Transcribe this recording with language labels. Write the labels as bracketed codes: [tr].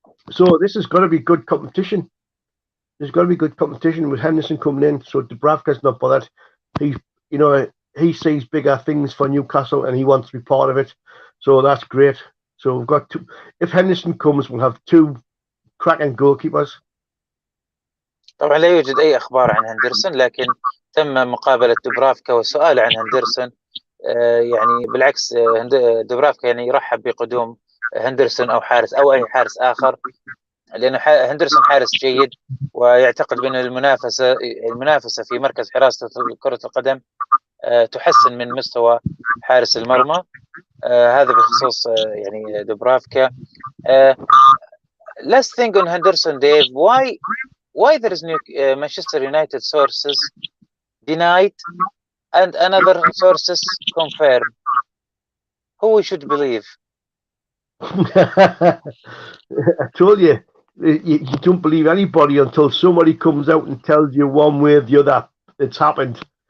[en] So this is going to be good competition. There's going to be good competition with Henderson coming in. So Dubravka's not bothered. He sees bigger things for Newcastle and he wants to be part of it. So that's great. So we've got two. If Henderson comes, we'll have two cracking goalkeepers. [ar] طبعا لا يوجد أي أخبار عن هندرسون، لكن تم مقابلة دوبرافكا والسؤال عن هندرسون. يعني بالعكس، دوبرافكا يعني يرحب بقدوم هندرسون أو حارس أو أي حارس آخر، لأنه هندرسون حارس جيد، ويعتقد بأن المنافسة في مركز حراسة كرة القدم تحسن من مستوى حارس المرمى. هذا بخصوص يعني دوبرافكا. [en] Let's think on Henderson, Dave. Why there is Manchester United sources denied and another sources confirm? Who we should believe? I told you don't believe anybody until somebody comes out and tells you one way or the other it's happened.